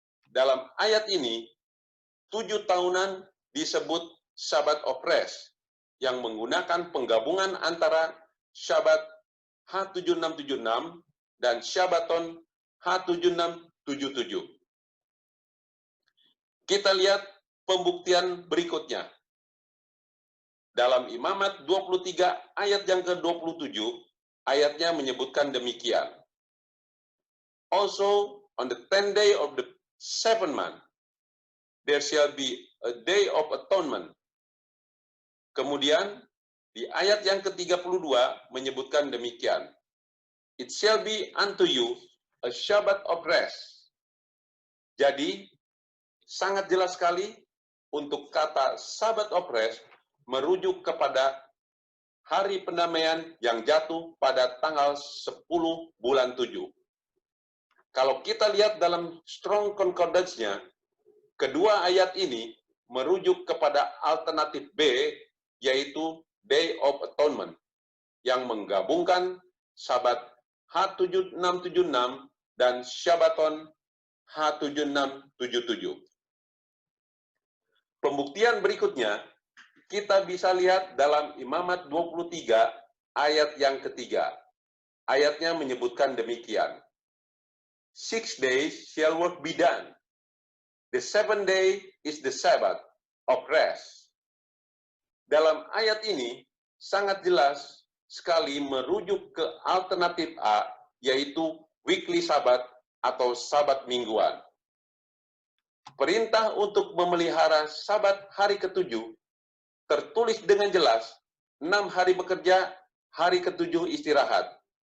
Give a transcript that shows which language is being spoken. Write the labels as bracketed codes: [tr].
[id] Dalam ayat ini, 7 tahunan disebut Sabbath of rest, yang menggunakan penggabungan antara Syabat H7676 dan Shabbaton H7677. Kita lihat pembuktian berikutnya. Dalam Imamat 23 ayat yang ke-27, ayatnya menyebutkan demikian. [en] Also on the 10th day of the 7th month, there shall be a day of atonement. [id] Kemudian, di ayat yang ke-32 menyebutkan demikian. [en] It shall be unto you a Sabbath of rest. [id] Jadi, sangat jelas sekali untuk kata Sabbath of rest merujuk kepada hari pendamaian yang jatuh pada tanggal 10 bulan 7. Kalau kita lihat dalam Strong Concordance-nya, kedua ayat ini merujuk kepada alternatif B, yaitu Day of Atonement, yang menggabungkan Sabat H7676 dan Shabbaton H7677. Pembuktian berikutnya, kita bisa lihat dalam Imamat 23 ayat yang ketiga. Ayatnya menyebutkan demikian. [en] 6 days shall work be done. The 7th day is the Sabbath of rest. [id] Dalam ayat ini sangat jelas sekali merujuk ke alternatif A, yaitu weekly Sabbath atau Sabat mingguan. Perintah untuk memelihara Sabat hari ke-7 tertulis dengan jelas, 6 hari bekerja, hari ke-7 istirahat.